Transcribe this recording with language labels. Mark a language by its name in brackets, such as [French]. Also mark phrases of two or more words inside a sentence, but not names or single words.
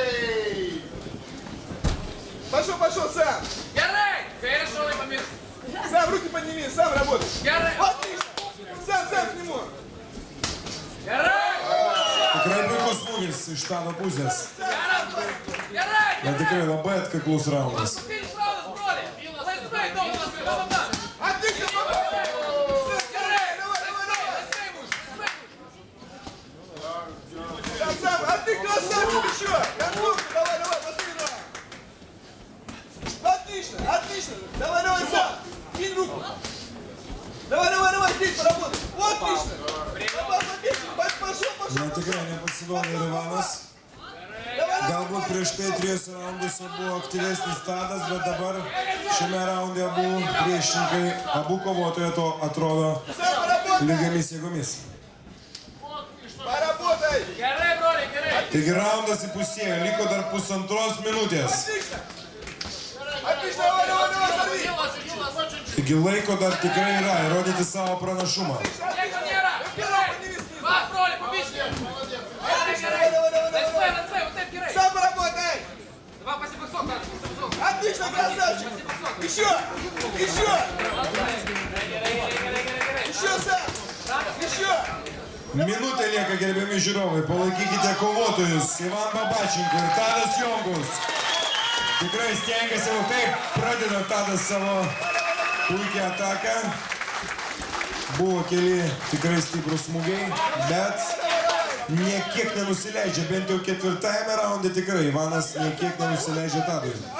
[Russian] Пошел, пошел, сам. Сам руки подними, сам работай. Отлично. Сам к нему. [Lithuanian] Tikrai puikus smūgis iš Tado pusės. Tikrai labai atkaklus raundas. [Russian] А ты красавчик еще! Концовка, давай, последний раз! Отлично, отлично! Давай, сам! Кинь руку! Давай, здесь поработай! Отлично! Пошел! [Lithuanian] Tikrai nepasiduoda ir Ivanas. Galbūt prieš tai 3 raunduose buvo aktyvesnis Tadas, bet dabar šiame raunde abu kovotojai to atrodo lygiomis jėgomis. Taigi raundas įpusėjo, liko dar pusantros minutės. Taigi laiko dar tikrai yra įrodyti savo pranašumą. [Russian] Отлично, красавчик! Еще! Сам! Еще! [Lithuanian] Minutė lieka, gerbiami žiūrovai, palaikykite kovotojus Ivan Babačenko ir Tadas Jonkus. Tikrai stengiasi, jau taip pradeda Tadas savo puikią ataką. Buvo keli tikrai stiprus smūgiai, bet niekiek nenusileidžia, bent jau 4-ame raunde tikrai Ivanas niekiek nenusileidžia Tadui.